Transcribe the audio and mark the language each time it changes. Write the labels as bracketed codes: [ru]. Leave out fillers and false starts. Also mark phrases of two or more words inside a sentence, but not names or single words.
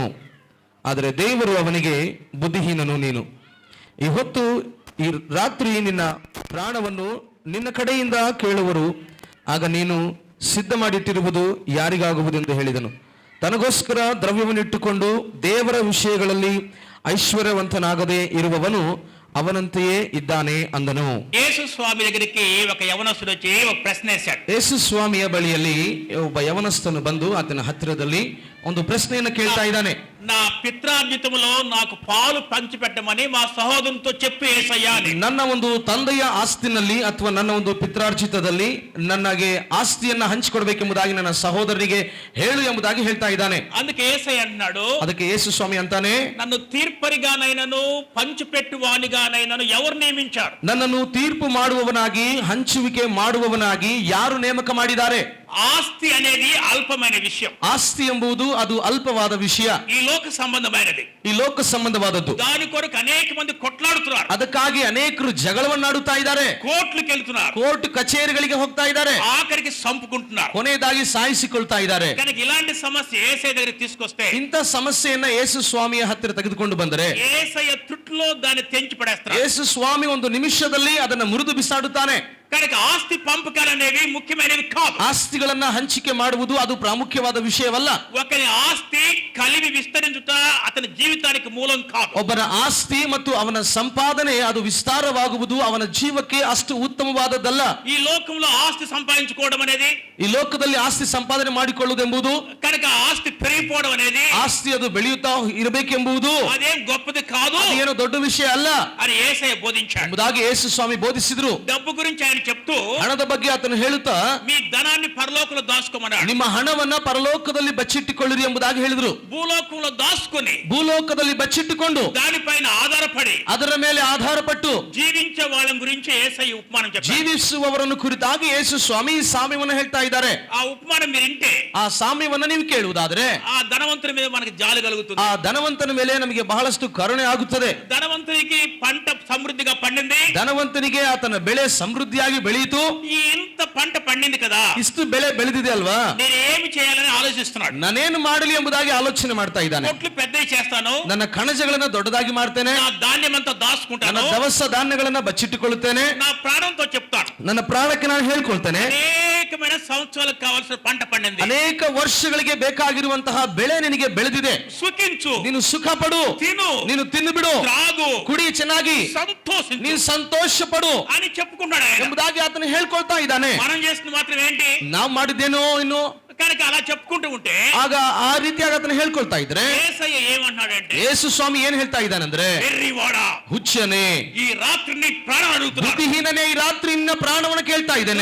[kn] ಆದರೆ ದೇವರು ಅವನಿಗೆ, ಬುದ್ಧಿಹೀನನು ನೀನು, ಈ ಹೊತ್ತು ಈ ರಾತ್ರಿ ನಿನ್ನ ಪ್ರಾಣವನ್ನು ನಿನ್ನ ಕಡೆಯಿಂದ ಕೇಳುವರು. ಆಗ ನೀನು ಸಿದ್ಧ ಮಾಡಿಟ್ಟಿರುವುದು ಯಾರಿಗಾಗುವುದೆಂದು ಹೇಳಿದನು. ತನಗೋಸ್ಕರ ದ್ರವ್ಯವನ್ನಿಟ್ಟುಕೊಂಡು ದೇವರ ವಿಷಯಗಳಲ್ಲಿ ಐಶ್ವರ್ಯವಂತನಾಗದೆ ಇರುವವನು ಅವನಂತೆಯೇ ಇದ್ದಾನೆ ಅಂದನು. [te] ಯೇಸು ಸ್ವಾಮಿ దగ్గరికి ఒక యవనస్తుడు వచ్చి ఒక ప్రశ్న వేశాడు. [kn] ಯೇಸು ಸ್ವಾಮಿಯ ಬಳಿಯಲ್ಲಿ ಒಬ್ಬ ಯವನಸ್ಥನು ಬಂದು ಆತನ ಹತ್ತಿರದಲ್ಲಿ ಒಂದು ಪ್ರಶ್ನೆಯನ್ನು ಕೇಳ್ತಾ ಇದ್ದಾನೆ. [te] నా పిత్రార్జితములో నాకు పాలు పంచిపెట్టమని మా సహోదరునితో చెప్పు యేసయ్యా అని. [kn] ನನ್ನ ಒಂದು ತಂದೆಯ ಆಸ್ತಿನಲ್ಲಿ ಅಥವಾ ನನ್ನ ಒಂದು ಪಿತ್ರಾರ್ಜಿತದಲ್ಲಿ ನನಗೆ ಆಸ್ತಿಯನ್ನ ಹಂಚಿಕೊಡ್ಬೇಕೆಂಬುದಾಗಿ ನನ್ನ ಸಹೋದರನಿಗೆ ಹೇಳು ಎಂಬುದಾಗಿ ಹೇಳ್ತಾ ಇದ್ದಾನೆ. [te] అందుకే యేసయ్య అన్నాడు, [kn] ಅದಕ್ಕೆ ಯೇಸು ಸ್ವಾಮಿ ಅಂತಾನೆ, [te] నన్ను తీర్పరిగానైనను పంచిపెట్టువానిగానైనను ఎవరు నియమించారు? [kn] ನನ್ನನ್ನು ತೀರ್ಪು ಮಾಡುವವನಾಗಿ ಹಂಚುವಿಕೆ ಮಾಡುವವನಾಗಿ ಯಾರು ನೇಮಕ ಮಾಡಿದ್ದಾರೆ? [te] ఆస్తి అనేది అల్పమైన విషయం. [kn] ಆಸ್ತಿ ಎಂಬುದು ಅದು ಅಲ್ಪವಾದ ವಿಷಯ, [te] ఈ లోక సంబంధమైనది, [kn] ಈ ಲೋಕ ಸಂಬಂಧವಾದದ್ದು. [te] దాని కొరకు అనేక మంది కొట్లాడుతున్నారు. [kn] ಅದಕ್ಕಾಗಿ ಅನೇಕರು ಜಗಳವನ್ನಾಡುತ್ತಾ ಇದ್ದಾರೆ, [te] కోర్టులకు వెళ్తున్నారు, [kn] ಕೋರ್ಟ್ ಕಚೇರಿಗಳಿಗೆ ಹೋಗ್ತಾ ಇದ್ದಾರೆ, [te] ఆఖరికి సంపుకుంటున్నారు, [kn] ಕೊನೆಯದಾಗಿ ಸಾಯಿಸಿಕೊಳ್ತಾ ಇದ್ದಾರೆ. [te] కనుక ఇలాంటి సమస్య యేసయ్య దగ్గరికి తీసుకొస్తే, [kn] ಇಂಥ ಸಮಸ್ಯೆಯನ್ನ ಯೇಸು ಸ್ವಾಮಿಯ ಹತ್ತಿರ ತೆಗೆದುಕೊಂಡು ಬಂದರೆ [te] యేసయ్య తుట్లో దాన్ని తెంచి పడేస్తారు. [kn] ಯೇಸು ಸ್ವಾಮಿ ಒಂದು ನಿಮಿಷದಲ್ಲಿ ಅದನ್ನು ಮುರಿದು ಬಿಸಾಡುತ್ತಾನೆ. [te] కనుక ఆస్తి పంపకాలు అనేవి ముఖ్యమైనవి కాదు. [kn] ಆಸ್ತಿಗಳನ್ನ ಹಂಚಿಕೆ ಮಾಡುವುದು ಅದು ಪ್ರಾಮುಖ್ಯವಾದ ವಿಷಯವಲ್ಲ. [te] ఒకరి ఆస్తి కలివి విస్తరించుట అతని జీవితానికి మూలం కాదు. [kn] ಒಬ್ಬನ ಆಸ್ತಿ ಮತ್ತು ಅವನ ಸಂಪಾದನೆ ಅದು ವಿಸ್ತಾರವಾಗುವುದು ಅವನ ಜೀವಕ್ಕೆ ಅಷ್ಟು ಉತ್ತಮವಾದದ್ದಲ್ಲ. [te] ఈ లోకంలో ఆస్తి సంపాదించుకోవడం అనేది, [kn] ಈ ಲೋಕದಲ್ಲಿ ಆಸ್ತಿ ಸಂಪಾದನೆ ಮಾಡಿಕೊಳ್ಳುವುದೆಂಬುದು, [te] కనుక ఆస్తి పెరిగిపోవడం అనేది, [kn] ಆಸ್ತಿ ಅದು ಬೆಳೆಯುತ್ತಾ ಇರಬೇಕೆಂಬುದು [te] అదేం గొప్పది కాదు, [kn] ಏನು ದೊಡ್ಡ ವಿಷಯ ಅಲ್ಲ [te] అని యేసయ్య బోధించాడు. [kn] ಎಂಬುದಾಗಿ ಯೇಸು ಸ್ವಾಮಿ ಬೋಧಿಸಿದ್ರು. [te] డబ్బు గురించి ఆయన చెప్తూ, [kn] ಹಣದ ಬಗ್ಗೆ ಆತನು ಹೇಳುತ್ತಾ, [te] మీ ధనాన్ని పరలోకంలో దాచుకోమన్నాడు. [kn] ನಿಮ್ಮ ಹಣವನ್ನ ಪರಲೋಕದಲ್ಲಿ ಬಚ್ಚಿಟ್ಟುಕೊಳ್ಳಿರಿ ಎಂಬುದಾಗಿ ಹೇಳಿದ್ರು. [te] భూలోకంలో దాచుకొని [kn] ಭೂಲೋಕದಲ್ಲಿ ಬಚ್ಚಿಟ್ಟುಕೊಂಡು [te] దానిపైన ఆధారపడి [kn] ಅದರ ಮೇಲೆ ಆಧಾರಪಟ್ಟು [te] జీవించే వాళ్ళ గురించి యేసయ్య ఉపమానం చెప్పాడు. [kn] ಜೀವಿಸುವವರನ್ನು ಕುರಿತಾಗಿ ಯೇಸು ಸ್ವಾಮಿ ಈ ಸಾಮ್ಯವನ್ನು ಹೇಳ್ತಾ ಇದ್ದಾರೆ. [te] ఆ ఉపమానం మీరు వింటే, [kn] ಆ ಸಾಮ್ಯವನ್ನ ನೀವು ಕೇಳುವುದಾದ್ರೆ [te] ఆ ధనవంతుని మీద మనకి జాలి కలుగుతుంది. [kn] ಆ ಧನವಂತನ ಮೇಲೆ ನಮಗೆ ಬಹಳಷ್ಟು ಕರುಣೆ ಆಗುತ್ತದೆ. [te] ధనవంతునికి పంట సమృద్ధిగా పండింది, [kn] ಧನವಂತನಿಗೆ ಆತನ ಬೆಳೆ ಸಮೃದ್ಧಿಯಾಗಿ ಬೆಳೆಯಿತು. [te] ఈ ఇంత పంట పండింది కదా, [kn] ಇಷ್ಟು ಬೆಳೆ ಬೆಳೆದಿದೆ ಅಲ್ವಾ, [te] నేను ఏమి చేయాలని ఆలోచిస్తున్నాడు. [kn] ನಾನೇನು ಮಾಡಲಿ ಎಂಬುದಾಗಿ ಆಲೋಚನೆ ಮಾಡ್ತಾ ಇದ್ದಾನೆ. [te] కొట్లు పెద్దవి చేస్తాను, [kn] ನನ್ನ ಕಣಜಗಳನ್ನ ದೊಡ್ಡದಾಗಿ ಮಾಡ್ತೇನೆ, [te] నా ధాన్యం అంతా దాచుకుంటాను, [kn] ನನ್ನ ದವಸ ಧಾನ್ಯಗಳನ್ನ ಬಚ್ಚಿಟ್ಟುಕೊಳ್ಳುತ್ತೇನೆ, [te] నా ప్రాణంతో చెప్తాను, [kn] ನನ್ನ ಪ್ರಾಣಕ್ಕೆ ನಾನು ಹೇಳ್ಕೊಳ್ತೇನೆ. [te] అనేకమైన సంవత్సరాలకు కావాల్సిన పంట పండింది, [kn] ಅನೇಕ ವರ್ಷಗಳಿಗೆ ಬೇಕಾಗಿರುವಂತಹ ಬೆಳೆ ನಿನಗೆ ಬೆಳೆದಿದೆ, [te] సుఖించు, [kn] ನೀನು ಸುಖ ಪಡು, [te] తిను, [kn] ನೀನು ತಿನ್ನು ಬಿಡು, [te] త్రాగు, [kn] ಕುಡಿ ಚೆನ್ನಾಗಿ, [te] సంతోషించు [kn] ನೀನು ಸಂತೋಷ ಪಡು [te] అని చెప్పుకున్నాడు ఆయన. [kn] ಎಂಬುದಾಗಿ ಆತನು ಹೇಳ್ಕೊಳ್ತಾ ಇದ್ದಾನೆ. [te] మనం చేసిన మాత్రం ఏంటి? [kn] ನಾವು ಮಾಡಿದ್ದೇನೋ ಇನ್ನು. [te] కనుక అలా చెప్పుకుంటూ ఉంటే [kn] ಆಗ ಆ ರೀತಿಯಾಗಿ ಆತನು ಹೇಳ್ಕೊಳ್ತಾ ಇದ್ರೆ [te] యేసయ్య ఏమన్నాడంటే, [kn] ಯೇಸು ಸ್ವಾಮಿ ಏನ್ ಹೇಳ್ತಾ ಇದ್ದಾನಂದ್ರೆ, [te] వెర్రివాడా, [kn] ಹುಚ್ಚನೇ, [te] ఈ రాత్రి నీ ప్రాణం అడుగుతున్నాడు, [kn] ಬುದ್ಧಿಹೀನನೇ, ಈ ರಾತ್ರಿ ನಿನ್ನ ಪ್ರಾಣವನ್ನು ಕೇಳ್ತಾ ಇದ್ದೇನೆ.